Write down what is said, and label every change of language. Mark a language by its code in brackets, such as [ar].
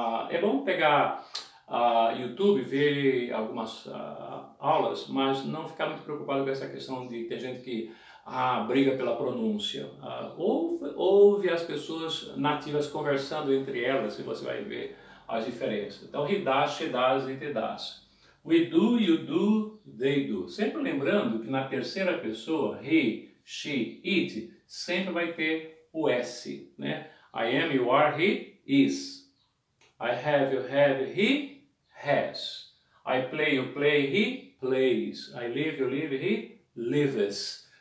[pt] É bom pegar YouTube, ver algumas aulas, mas não ficar muito preocupado com essa questão de ter gente que briga pela pronúncia. Ouve as pessoas nativas conversando entre elas e você vai ver as diferenças. [en] Então, he does, she does, it does. We do, you do, they do. [pt] Sempre lembrando que na terceira pessoa, [en] he, [pt] she, it, sempre vai ter o S, né? [en] I am, you are, he, is. I have, you have, he, has. I play, you play, he, plays. I live, you live, he, lives.